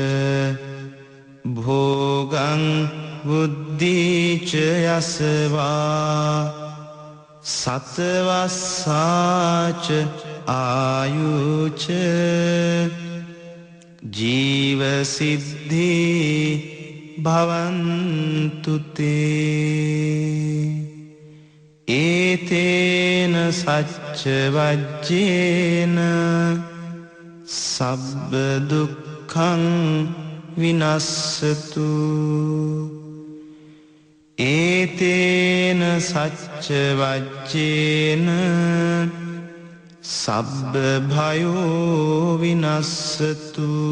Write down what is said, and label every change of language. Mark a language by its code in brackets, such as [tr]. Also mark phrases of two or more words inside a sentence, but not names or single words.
[pi] භෝගං බුද්ධිච යසවා සතවස්සාච ආයුච ජීවසිද්ධි භවන්තු තේ ඒතේන සච්ච වජ්ජේන සබ්බ දුක්ඛං විනස්සතු ඒතේන සච්ච වජ්ජේන සබ්බ භයෝ විනස්සතු